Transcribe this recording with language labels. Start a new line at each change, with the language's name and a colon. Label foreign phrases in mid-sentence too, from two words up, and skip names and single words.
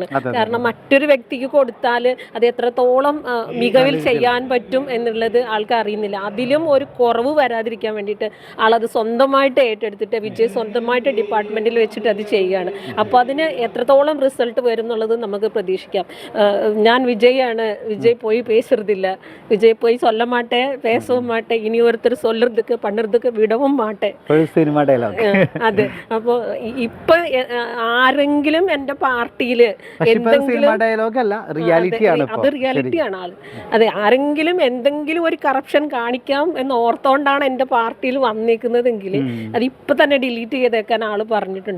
Malayalam: കാരണം മറ്റൊരു വ്യക്തിക്ക് കൊടുത്താൽ അത് എത്രത്തോളം മികവിൽ ചെയ്യാൻ പറ്റും എന്നുള്ളത് ആൾക്ക് അറിയുന്നില്ല. അതിലും ഒരു കുറവ് വരാതിരിക്കാൻ വേണ്ടിയിട്ട് ആളത് സ്വന്തമായിട്ട് ഏറ്റെടുത്തിട്ട് വിജയ് സ്വന്തമായിട്ട് ഡിപ്പാർട്ട്മെന്റിൽ വെച്ചിട്ട് അത് ചെയ്യുകയാണ്. അപ്പോൾ അതിന് എത്രത്തോളം റിസൾട്ട് വരും എന്നുള്ളത് നമുക്ക് പ്രതീക്ഷിക്കാം. ഞാൻ വിജയാണ്, വിജയ് പോയി
Tamil: പേசுறதில்ல,
Malayalam: വിജയ് പോയി
Tamil: சொல்ல மாட்டே பேசவும் மாட்டே, இனி ஒருத்தர் சொல்றதுக்கு பண்றதுக்கு விடவும் மாட்டே.
Malayalam: സിനിമ ഡയലോഗ്. അതെ. അപ്പോൾ ഇപ്പൊ ആരെങ്കിലും എന്റെ പാർട്ടിയില് എന്തെങ്കിലും ഡയലോഗ് അല്ല, റിയാലിറ്റിയാണ്. അത് റിയാലിറ്റിയാണ്. അതെ, ആരെങ്കിലും എന്തെങ്കിലും ഒരു കറപ്ഷൻ കാണിക്കാം എന്ന് ഓർത്തോണ്ടാണ് എന്റെ പാർട്ടിയിൽ വന്നേക്കുന്നതെങ്കിൽ അത് ഇപ്പൊ തന്നെ ഡിലീറ്റ് ചെയ്തേക്കാൻ ആള് പറഞ്ഞിട്ടുണ്ട്.